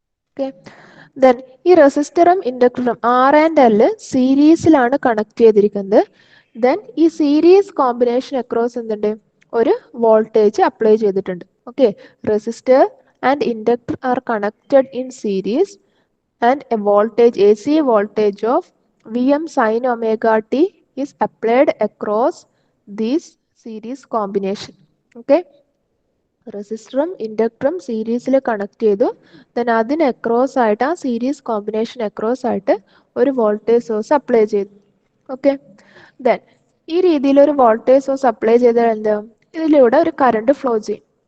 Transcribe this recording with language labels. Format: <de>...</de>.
<ml>Okay, then ഈ റെസിസ്റ്ററും ഇൻഡക്ടറും R and L സീരീസിലാണ് connect ചെയ്തിരിക്കുന്നത്. ദെൻ ഈ സീരീസ് കോമ്പിനേഷൻ അക്രോസ് എന്തുണ്ട്, ഒരു വോൾട്ടേജ് അപ്ലൈ ചെയ്തിട്ടുണ്ട്.</ml> <en>Okay, resistor and inductor are connected in series and a voltage AC voltage of Vm sin omega t is applied across this series combination.</en> <ml>Okay, റെസിസ്റ്ററും ഇൻഡക്ടറും സീരീസിൽ connect ചെയ്തു. Then അതിന് across ആയിട്ട്, ആ series combination across ആയിട്ട് ഒരു voltage source apply ചെയ്തു. Okay, then ഈ രീതിയിൽ ഒരു വോൾട്ടേജ് സോഴ്സ് അപ്ലൈ ചെയ്താൽ എന്താ, ഇതിലൂടെ ഒരു കറണ്ട് ഫ്ലോ ചെയ്യും.</ml>